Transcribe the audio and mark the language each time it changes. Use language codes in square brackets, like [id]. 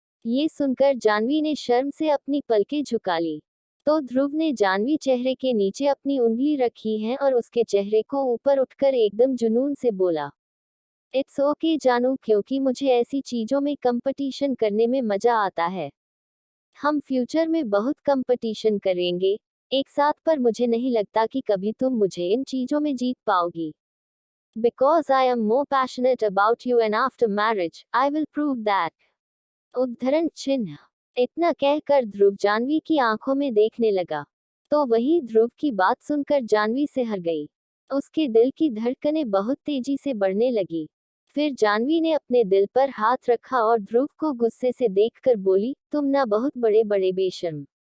[hi] ये सुनकर जानवी ने शर्म से अपनी पलकें झुका ली तो ध्रुव ने जानवी चेहरे के नीचे अपनी उंगली रखी है और उसके चेहरे को ऊपर उठकर एकदम जुनून से बोला, [en] it's okay [hi] जानू, क्योंकि मुझे ऐसी चीजों में कंपटीशन करने में मजा आता है। हम फ्यूचर में बहुत कंपटीशन करेंगे एक साथ, पर मुझे नहीं लगता कि कभी तुम मुझे इन चीजों में जीत पाओगी। [en] Because I am more passionate about you and after marriage, I will prove that. [hi] उद्धरण चिन्ह। इतना कहकर ध्रुव जानवी की आंखों में देखने लगा तो वही ध्रुव की बात सुनकर जानवी सिहर गई। उसके दिल की धड़कनें बहुत तेजी से बढ़ने लगी। फिर जानवी ने अपने दिल पर हाथ रखा और ध्रुव को गुस्से से देखकर बोली, तुम ना बहुत बड़े बड़े बेशर्म।